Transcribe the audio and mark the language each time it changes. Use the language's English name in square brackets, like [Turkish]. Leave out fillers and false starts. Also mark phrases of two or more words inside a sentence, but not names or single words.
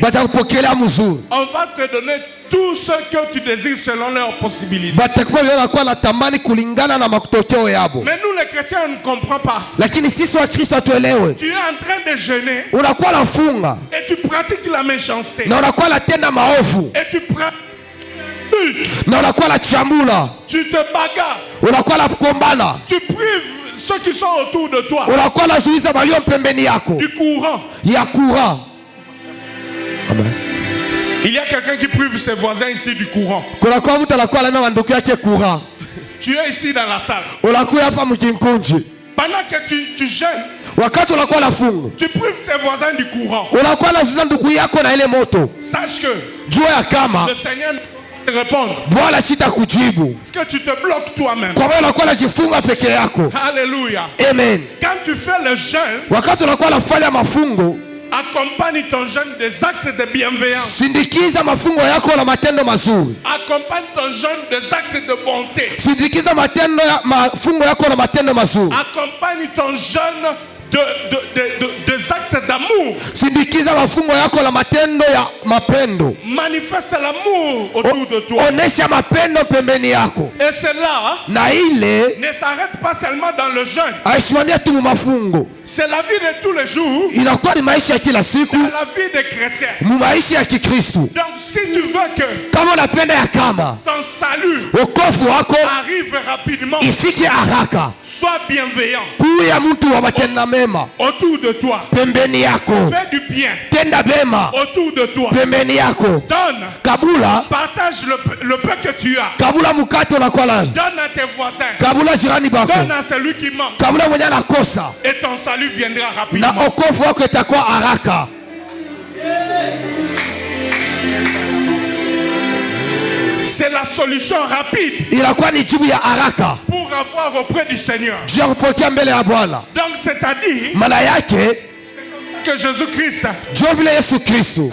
[Swahili] batakupokelea mzuri, [French] on va te donner tout ce que tu désires selon leurs possibilités. [Swahili] batakuwa wanakuwa na tamani kulingana na matokeo yabo. [French] Mais nous les chrétiens, on ne comprend pas. [Swahili] Lakini sisi wa Kristo hatuelewe, [French] Tu es en train de jeûner [Swahili] unakuwa nafunga [French] et tu pratiques la méchanceté. [Swahili] na unakuwa natenda maovu [French] Et tu prends [Swahili] na unakuwa na chambula, [French] tu te bagarres, [Swahili] unakuwa na kukombana, [French] tu prives ceux qui sont autour de toi [Swahili] unakuwa nazuiza walio pembeni yako [French] du courant. [Swahili] ya courant. Amen. [French] Il y a quelqu'un qui prive ses voisins ici du courant. [Swahili] Kunakuwa mtu anakuwa na mandugu yake courant, [French] Tu es ici dans la salle. [Swahili] unakuwa hapa mkinkunji, [French] Pendant que tu jeûnes, [Swahili] wakati unakuwa nafunga [French] tu prives tes voisins du courant. [Swahili] unakuwa nazuiza ndugu yako na ile moto. [French] Sache que [Swahili] Jua ya kama [French] le Seigneur te répond. [Swahili] Bwana sita kujibu, [French] Parce que tu te bloques toi-même. [Swahili] kwa maana unakuwa najifunga peke yako. Alléluia. Amen. [French] Quand tu fais le jeûne, [Swahili] Wakati unakuwa nafanya mafungo, [French] accompagne ton jeûne des actes de bienveillance. [Swahili] sindikiza mafungo yako na matendo mazuri. [French] Accompagne ton jeûne des actes de bonté. [Swahili] Sindikiza mafungo yako na matendo mazuri. [French] Accompagne ton jeûne des actes d'amour. [Swahili] Sindikiza mafungo yako na matendo ya mapendo. [French] Manifeste l'amour autour de toi. [Swahili] Onesha mapendo pembeni yako. [French] Et cela [Swahili] Na ile [French] ne s'arrête pas seulement dans le jeûne. [Swahili] aisimamia tu mafungo. [French] C'est la vie de tous les jours. [Swahili] Inakuwa ni maisha ya kila siku, [French] Dans la vie des chrétiens. [Swahili] maisha ya Kikristo. [French] Donc si tu veux que [Swahili] Kama unapenda ya kama [French] ton salut [Swahili] wokovu wako [French] arrive rapidement, [Swahili] ifike haraka, [French] sois bienveillant [Swahili] kuya mtu wa matendo mema [French] autour de toi. [Swahili] pembeni yako, [French] Fais du bien [Swahili] tenda bema [French] autour de toi. [Swahili] pembeni yako, [French] Donne, [Swahili] kabula [French] partage le peu que tu as. [Swahili] kabula mkate unakuwa nayo, [French] Donne à tes voisins. [Swahili] kabula jirani bako, [French] Donne à celui qui manque. [Swahili] kabula mwenye anakosa, [French] Et ton salut viendra [Swahili] na [French] rapidement. [Swahili] okovu wako itakuwa haraka. [French] C'est la la solution rapide [Swahili] inakuwa ni jibu ya haraka [French] pour avoir auprès du Seigneur. [Swahili] juu ya kupokea mbele ya Bwana. [French] Donc c'est-à-dire [Swahili] Maana yake [French] que Jésus-Christ [Swahili] ndio vile Yesu Kristo